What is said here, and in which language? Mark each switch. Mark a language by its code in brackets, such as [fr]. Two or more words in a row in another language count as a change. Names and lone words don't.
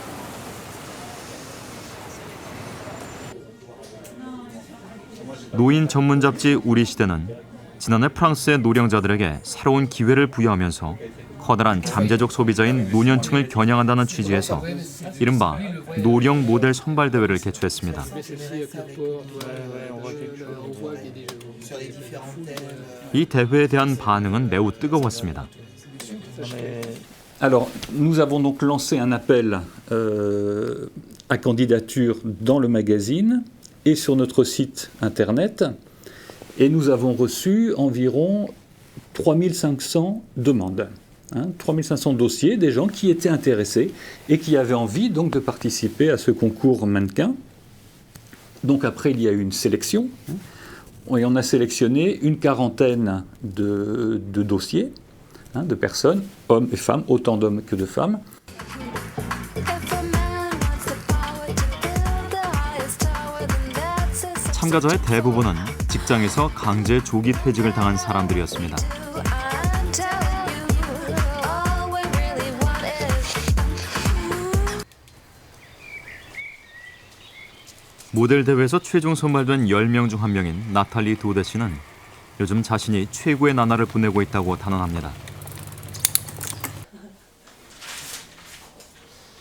[ko] 노인 전문 잡지 우리 시대는 지난해 프랑스의 노령자들에게 새로운 기회를 부여하면서 커다란 잠재적 소비자인 노년층을 겨냥한다는 취지에서 이른바 노령 모델 선발 대회를 개최했습니다. 이 대회에 대한 반응은 매우 뜨거웠습니다. [fr] Alors, nous avons donc lancé un appel à candidature dans le magazine et sur notre site internet, et nous avons reçu environ 3500 demandes. 3500 dossiers, des gens qui étaient intéressés et qui avaient envie donc de participer à ce concours mannequin. Donc après, il y a eu une sélection, et on a sélectionné une quarantaine de dossiers, de personnes, hommes et femmes, autant d'hommes que de femmes. [ko] 참가자의 대부분은 직장에서 강제 조기 퇴직을 당한 사람들이었습니다. 모델 대회에서 최종 선발된 10명 중 한 명인 나탈리 도데 씨는 요즘 자신이 최고의 나날을 보내고 있다고 단언합니다.